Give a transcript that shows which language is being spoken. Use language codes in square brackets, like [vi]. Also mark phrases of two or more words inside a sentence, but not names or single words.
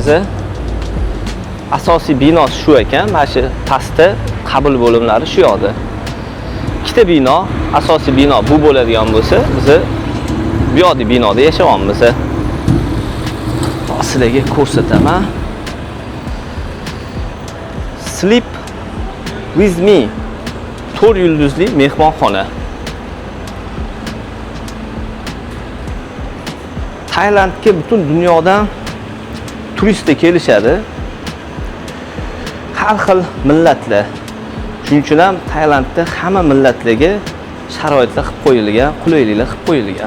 [uz] Asosiy binosi shu ekan. Mana shu pastda qabul bo'limlari shu yoqda. Ikkita bino, asosiy bino bu bo'ladigan bo'lsa, biz bu yoqda binoda yashayapmiz. Sizlarga ko'rsataman. Sleep with me 4 yulduzli mehmonxona. Tailandga butun dunyodan turistlar kelishadi. Har xil millatlar. Shuning uchun ham Tailandda hamma millatlarga sharoitlar qilib qo'yilgan, qulayliklar qilib qo'yilgan.